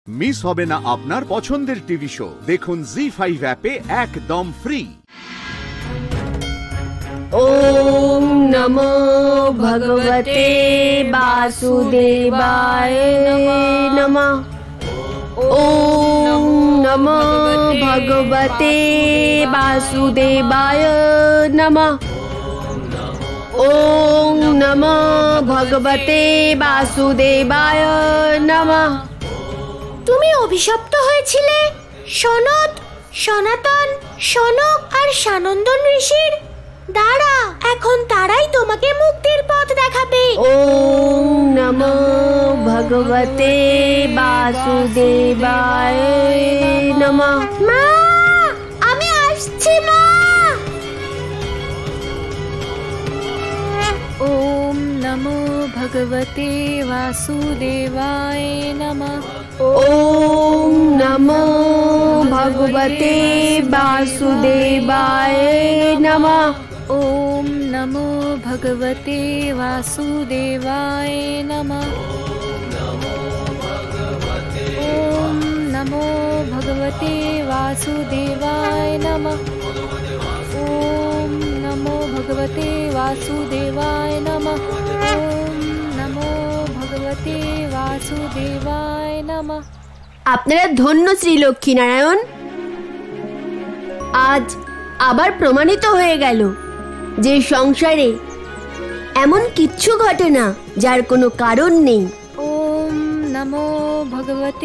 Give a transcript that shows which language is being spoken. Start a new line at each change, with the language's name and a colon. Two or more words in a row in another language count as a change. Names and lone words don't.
Bangla: মিস হবে না আপনার পছন্দের টিভি শো। দেখুন জি5 অ্যাপে একদম ফ্রি।
Sanskrit: ওম নমো ভগবতে বাসুদেবায় নমঃ। ওম নমো ভগবতে বাসুদেবায় নমঃ। ওম নমো ভগবতে বাসুদেবায় নমঃ।
Bangla: তুমি অভিশপ্ত হয়েছিলে সনত, সনাতন, সনক আর সানন্দন ঋষির দ্বারা। এখন তারাই তোমাকে মুক্তির পথ দেখাবে।
Sanskrit: ওম নমো ভগবতে বাসুদেবায় নমঃ।
Bangla: মা, আমি আসছি মা।
Sanskrit: ওম নমো ভগবতে বাসুদেবায় নমঃ। ওম নমো ভগবতে বাসুদেবায় নমঃ। ওম নমো ভগবতে বাসুদেবায় নমঃ। ওম নমো ভগবতে বাসুদেবায় নমঃ। ওম নমো ভগবতে বাসুদেবায় নমঃ। ওম নমো ভগবতে বাসুদেবায় নমঃ।
Bangla: আপনারা ধন্য শ্রী লক্ষ্মীনারায়ণ। আজ আবার প্রমাণিত হয়ে গেল যে সংসারে এমন কিচ্ছু ঘটে না যার কোনো কারণ নেই।
Sanskrit: ওম নমো ভগবতে।